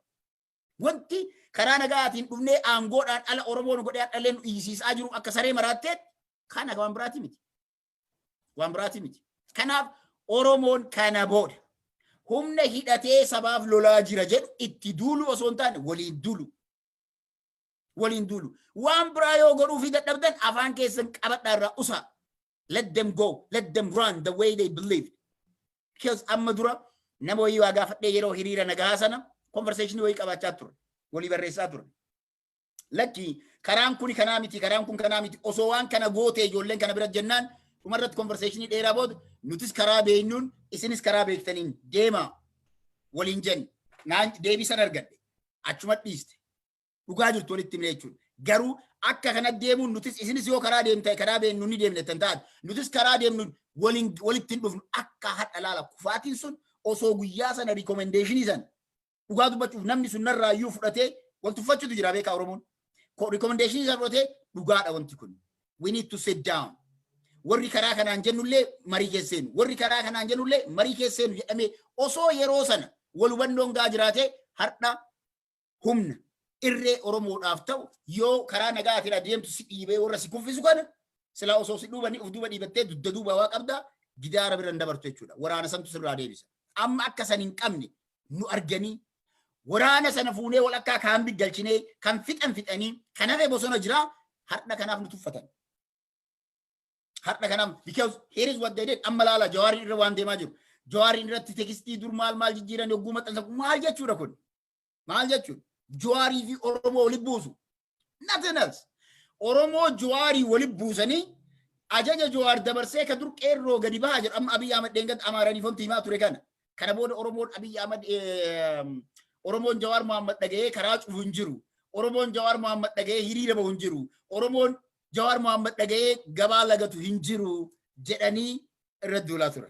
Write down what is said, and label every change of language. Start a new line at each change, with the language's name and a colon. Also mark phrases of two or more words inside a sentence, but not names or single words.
Oromo: Wanti karaa nagaatiin dhufnee aangoodhaan ala Oromoon godhee dhaleen dhiisisaa jiru akka saree maraatteet kana waan biraati miti. Waan biraati miti. Kanaaf Oromoon kana booda humna hidhatee sabaaf lolaa jira jedhu itti duulu osoo hin taane waliin duulu. Waliin duulu. Waan biraa yoo godhuu fi dadhabdan afaan keessan qabadhaa irraa usaa.
English: Let them go. Let them run the way they believe.
Oromo: Because amma dura nama wayii waa gaafadhee yeroo hiriira nagaa sana conversation wayii qabaachaa ture. Walii barreessaa ture. Lakki karaan kun kanaa miti karaan kun kanaa miti osoo waan kana gootee ijoolleen kana bira jennaan dhumarratti conversation dheeraa booda nutis karaa beeknuun isinis karaa beektaniin deemaa waliin jenni. Naan deebisan argadhe. Achuma dhiiste. Dhugaa jirtu walitti himne jechuudha. Garuu akka kana deemuun nutis isinis yoo karaa deemtee karaa beeknu ni deemne tan taate nutis karaa deemnu walitti hin dhufnu akka hadha laala kufaatiin sun osoo guyyaa sana recommendation san dhugaa dubbachuuf namni sun narraa iyyuu fudhatee wal tuffachuutu jira beekaa Oromoon. Recommendation san fudhatee dhugaadha wanti kun.
English: We need to sit down.
Oromo: Warri karaa kanaan jennullee marii keesseenu warri karaa kanaan jennullee marii keesseenu jedhamee osoo yeroo sana wal hubannoon gaa jiraatee har'a humna irree Oromoodhaaf ta'u yoo karaa nagaatiin adeemtu si dhiibee warra si kuffisu kana silaa osoo si dhuubanii of duuba dhiibattee dudda duuba waa qabdaa gidaara biran dabartu jechuudha. Waraana santu sirraa deebisa. Amma akka san hin qabne nu arganii waraana sana fuunee wal akka kaambi galchinee kan fixanii kan hafe bosona jira har'a kanaaf nu tuffatan. Har'a kanaaf
English: because here is what they did
Oromo: amma laala Jawaarin irra waan deemaa jiru. Jawaarin irratti tekstii dur maal jijjiiran yogguu maxxansa maal jechuudha kun? Maal jechuudha? Jawaarii fi Oromoo walitti buusu.
English: Nothing else.
Oromo: Oromoo Jawaarii walitti buusanii ajaja Jawaar dabarsee ka dur qeerroo gadi bahaa jedhu amma Abiy Ahmed deengat amaaranii fonti himaa ture kana. Kana booda Oromoon Abiy Ahmed Oromoon Jawaar Mohaammed dhaga'ee karaa cufu hin jiru. Oromoon Jawaar Mohaammed dhaga'ee hiriira bahu hin jiru. Oromoon Jawaar Mohaammed dhaga'ee gabaa lagatu hin jiru jedhanii irra duulaa turan.